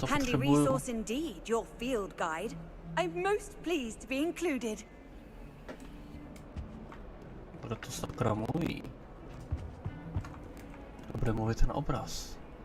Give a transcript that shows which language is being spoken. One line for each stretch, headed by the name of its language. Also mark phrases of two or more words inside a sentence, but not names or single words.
Czech: Handy potřebuju...
English: resource indeed, your field guide. I'm most pleased to be included.
Czech: Kdo to sakra mluví? Kdo bude mluvit ten obraz?